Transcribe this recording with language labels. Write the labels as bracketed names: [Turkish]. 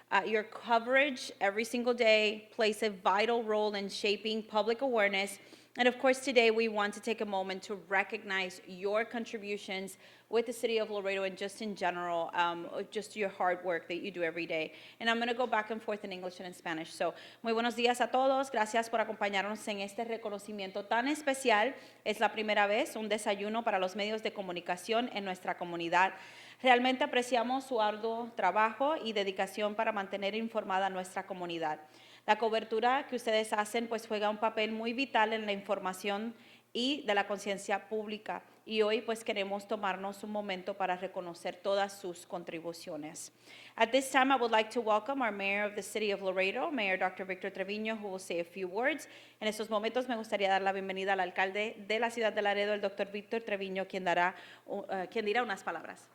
[English] Your coverage every single day plays a vital role in shaping public awareness. And of course, today we want to take a moment to recognize your contributions with the city of Laredo and just in general, just your hard work that you do every day. And I'm going to go back and forth in English and in Spanish. [Spanish] So, muy buenos días a todos. Gracias por acompañarnos en este reconocimiento tan especial. Es la primera vez un desayuno para los medios de comunicación en nuestra comunidad. Realmente apreciamos su arduo trabajo y dedicación para mantener informada a nuestra comunidad. La cobertura que ustedes hacen pues juega un papel muy vital en la información y de la conciencia pública. Y hoy pues queremos tomarnos un momento para reconocer todas sus contribuciones. [English] At this time, I would like to welcome our Mayor of the City of Laredo, Mayor Dr. Victor Treviño, who will say a few words. [Spanish] En estos momentos me gustaría dar la bienvenida al alcalde de la ciudad de Laredo, el Dr. Victor Treviño, quien dirá unas palabras.